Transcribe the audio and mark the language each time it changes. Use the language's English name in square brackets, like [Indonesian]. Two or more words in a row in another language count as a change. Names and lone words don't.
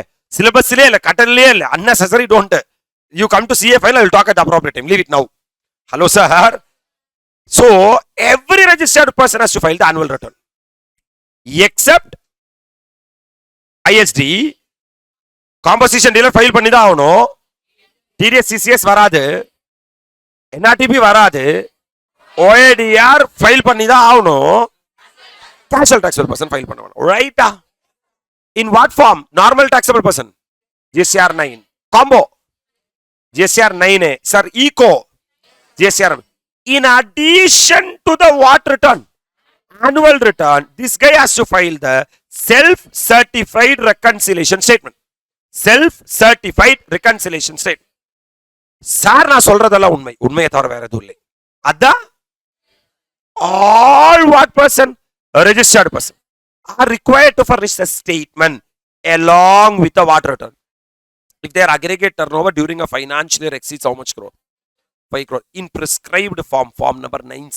[English] Syllabus unnecessary, don't. You come to CA final, I will talk at the appropriate time. Leave it now. Hello, sir. So, every registered person has to file the annual return. Except ISD, composition dealer file [Tamil] pannida avano, [English] TDS CCS varadu, NRTP varadu, OIDR file [Tamil] pannida avano, [English] casual taxable person file pannavano. Right? In what form? Normal taxable person. GSTR 9. Combo. GSTR 9A. Sir, Eco. GSTR. In addition to the what return? Annual return, this guy has to file the self-certified reconciliation statement. Self-certified reconciliation statement. [Tamil] Sir, நா சொல்றதல்ல உண்மை. உண்மையே தவற வேற எதுவும் இல்லை. [English] Adda all what person? A registered person are required to furnish a statement along with the what return. If their aggregate turnover during a financial year exceeds how much crore? 5 crore. In prescribed form, form number 9C.